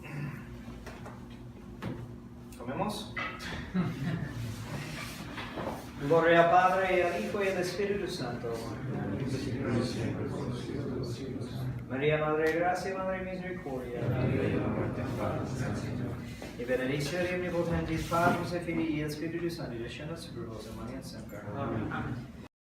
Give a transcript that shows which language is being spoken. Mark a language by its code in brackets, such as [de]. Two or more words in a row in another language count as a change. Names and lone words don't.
[es] ¿Comemos? Gloria al Padre, y al Hijo, y al Espíritu Santo. María, Madre de Gracia, Madre de Misericordia. [la] Y benedizione omnipotentis Patris et Filii et Spiritus Sancti, descendat super vos, et manet semper. Amen.